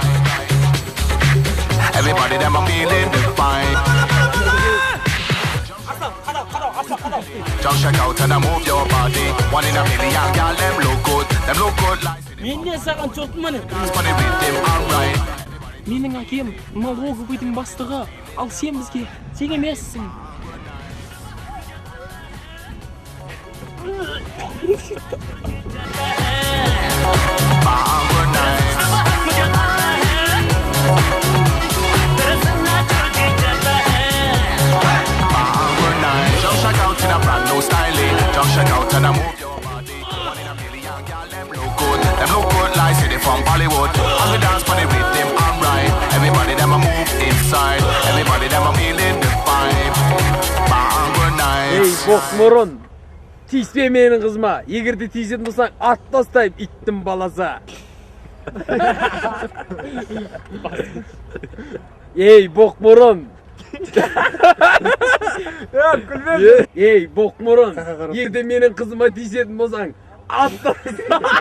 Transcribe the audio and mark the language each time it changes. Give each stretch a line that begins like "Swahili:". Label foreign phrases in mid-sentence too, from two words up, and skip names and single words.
English: Everybody them are feeling the vibe. Just check out and move your body. One in a million, girl, them look good. Them look good like
Kazakh: Мен не саған жоқпын.
English: dance for the rhythm alright.
Kazakh: Менің әкем налоговыйдың бастығы, ал сен бізге тең емессің.
English: Bangor nights. Bangor nights. Just check out in a brand new style. Just check out and move your body. One in a million, girl, them look good. Them look good like city from Bollywood. And we dance for the rhythm alright. Everybody them a move inside. Everybody them a feeling the vibe. Bangor
Kazakh: Ей,
English: nights.
Kazakh: боқмұрын, тиіспе менің қызыма. Егерде тиісетін болсаң, ат тастайып, иттің баласы. Ей, боқмұрын. Ей, боқмұрын, егерде менің қызыма тиісетін болсаң, ат тастайып.